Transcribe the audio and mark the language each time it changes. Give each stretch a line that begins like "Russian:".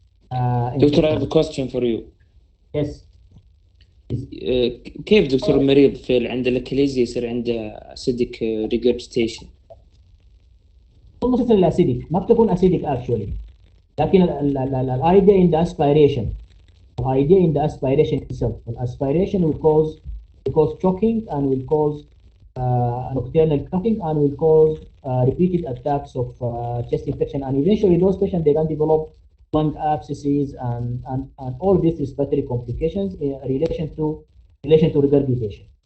English: Doctor, I have a question for you. Yes.
Arabic: كيف دكتور المريض في عند الكليزيا يصير عنده
English: acidic regurgitation؟
Arabic: مو
English: necessarily acidic،
Arabic: ما بتكون
English: acidic actually،
Arabic: لكن الايديا
English: in the aspiration. The idea in the aspiration itself. The aspiration will cause choking and will cause nocturnal coughing and will cause repeated attacks of chest infection, and eventually those patients they can develop lung abscesses and all these respiratory complications in relation to regurgitation.